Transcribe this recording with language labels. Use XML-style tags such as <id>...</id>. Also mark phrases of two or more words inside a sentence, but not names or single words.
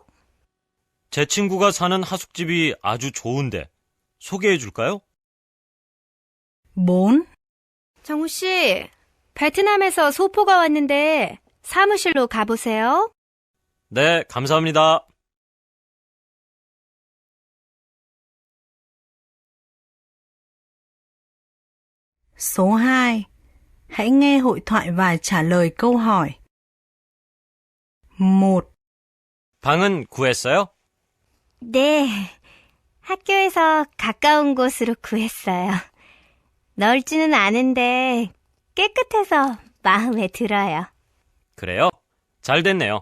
<ko>제 친구가 사는 하숙집이 아주 좋은데 소개해 줄까요?</ko> <vi>4.</vi> <ko>정우 씨, 베트남에서 소포가 왔는데 사무실로 가보세요. 네, 감사합니다.</ko> <vi>Số 2. Hãy nghe hội thoại và trả lời câu hỏi. 1.</vi> <ko>방은 구했어요? 네, 학교에서 가까운 곳으로 구했어요. 넓지는 않은데 깨끗해서 마음에 들어요. 그래요? 잘 됐네요.</ko>